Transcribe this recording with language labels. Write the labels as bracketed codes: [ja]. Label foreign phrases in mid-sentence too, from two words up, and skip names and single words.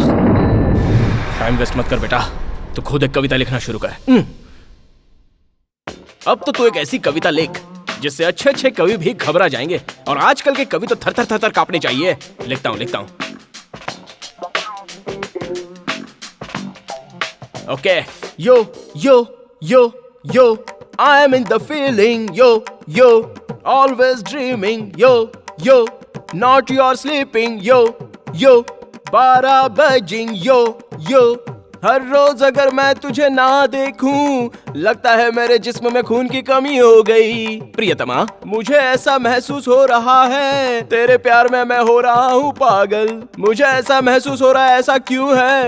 [en] time waste [hi] मत कर बेटा, तू खुद एक कविता लिखना शुरू कर। अब तो तू एक ऐसी कविता लिख जिससे अच्छे अच्छे कवि भी घबरा जाएंगे, और आजकल के कवि तो थर थर थर थर कांपने चाहिए। लिखता हूं। ओके, यो यो यो यो, [en] I am in the feeling, yo yo, always dreaming, yo yo, not your sleeping, यो यो, 12 बजिंग, यो यो। [hi] हर रोज अगर मैं तुझे ना देखूं लगता है मेरे जिस्म में खून की कमी हो गई। प्रियतमा, मुझे ऐसा महसूस हो रहा है तेरे प्यार में मैं हो रहा हूँ पागल। मुझे ऐसा महसूस हो रहा है, ऐसा क्यों है?